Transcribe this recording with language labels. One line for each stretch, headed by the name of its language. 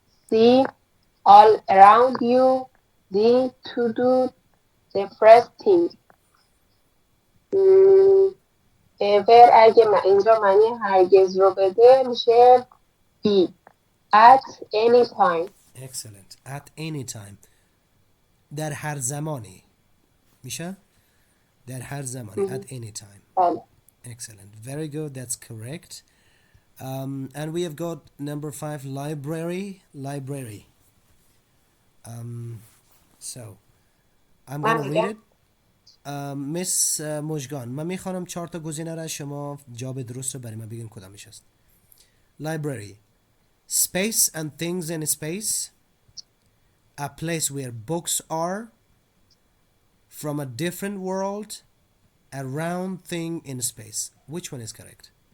English: C, all around you. D, to do the first thing.
Persian: ever اگه اینجا معنی هرگز رو بده میشه be at any time.
English: excellent. At any time.
Persian: در هر زمانی میشه؟ در هر زمانی.
English: At any time.
Persian: بله.
English: Excellent. Very good. That's correct. And we have got number 5, library. Library. So I'm going to read it.
Persian: Miss مژگان، من میخوانم 4 تا گزینه را، شما جواب درست رو برای من بگین کدامش است.
English: Library. Space and things in space. A place where books are. From a different world. A round thing in space. Which one is correct?